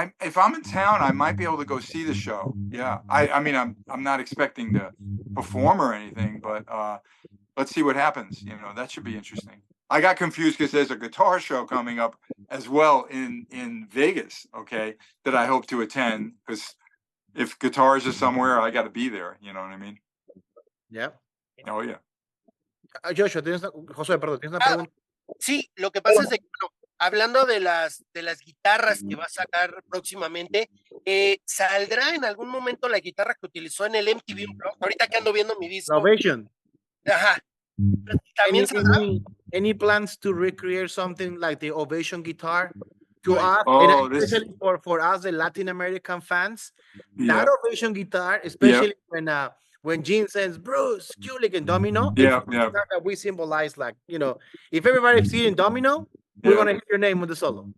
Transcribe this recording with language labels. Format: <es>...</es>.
<en>If I'm in town, I might be able to go see the show. Yeah. I mean, I'm not expecting to perform or anything, but let's see what happens. You know, that should be interesting. I got confused because there's a guitar show coming up as well in Vegas, okay, that I hope to attend, because if guitars are somewhere, I got to be there. You know what I mean? Yeah. Oh, yeah.</en> <es>Joshua, José, perdón, ¿tienes una pregunta? Sí, lo que pasa es que, bueno, hablando de las guitarras que va a sacar próximamente, ¿saldrá en algún momento la guitarra que utilizó en el MTV Unplugged? Ahorita que ando viendo mi disco. Ovation. Ajá. ¿También saldrá?</es> <en>Any plans to recreate something like the Ovation guitar? To Right. us, especially for us, the Latin American fans, that Ovation guitar, especially when Gene says Bruce, Kulick, and Domino, it's that we symbolize, like, you know, if everybody's seeing Domino, we're gonna hear your name with the solo.</en>